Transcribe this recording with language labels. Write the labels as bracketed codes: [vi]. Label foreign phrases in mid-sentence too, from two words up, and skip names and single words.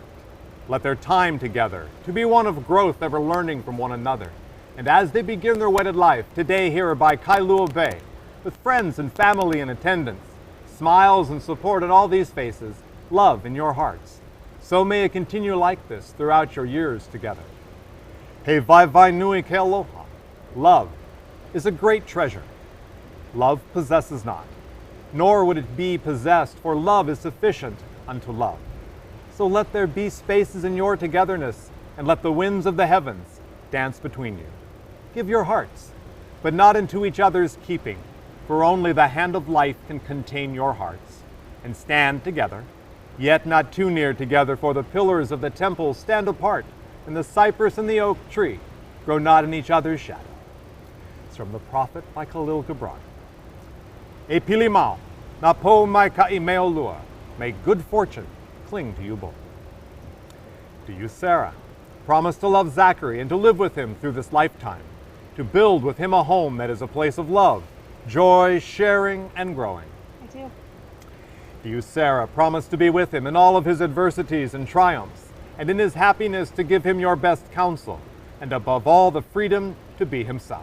[en] Let their time together to be one of growth, ever learning from one another. And as they begin their wedded life, today here by Kailua Bay, with friends and family in attendance, smiles and support in all these faces, love in your hearts. So may it continue like this throughout your years together. [haw] He vai vai nui ke aloha. [en] Love is a great treasure. Love possesses not, nor would it be possessed, for love is sufficient unto love. So let there be spaces in your togetherness, and let the winds of the heavens dance between you. Give your hearts, but not into each other's keeping, for only the hand of life can contain your hearts. And stand together, yet not too near together, for the pillars of the temple stand apart, and the cypress and the oak tree grow not in each other's shadow. It's from the prophet by Khalil Gibran. [haw] E pilimau, na po mai ka'i meolua, [en] may good fortune cling to you both. Do you, Sarah, promise to love Zachary and to live with him through this lifetime, to build with him a home that is a place of love, joy, sharing, and growing? I do. Do you, Sarah, promise to be with him in all of his adversities and triumphs, and in his happiness to give him your best counsel, and above all the freedom to be himself?